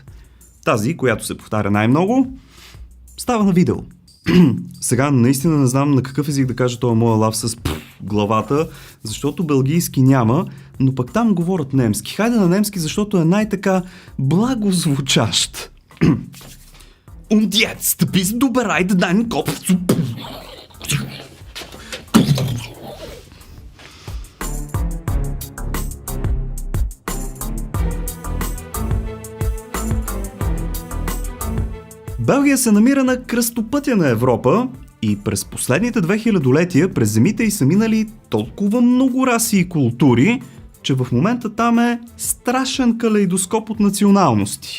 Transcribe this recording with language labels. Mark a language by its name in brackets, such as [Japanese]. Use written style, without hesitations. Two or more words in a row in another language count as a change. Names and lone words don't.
[Bulgarian] Тази, която се повтаря най-много, става на видео. Сега наистина не знам на какъв език да кажа този моя лав с главата, защото белгийски няма, но пък там говорят немски. Хайде на немски, защото е най-така благозвучащ. [German] Und jetzt bist du bereit, deinen Kopf zu... [Bulgarian] Белгия се намира на кръстопътя на Европа и през последните 2000-летия през земите й са минали толкова много раси и култури, че в момента там е страшен калейдоскоп от националности.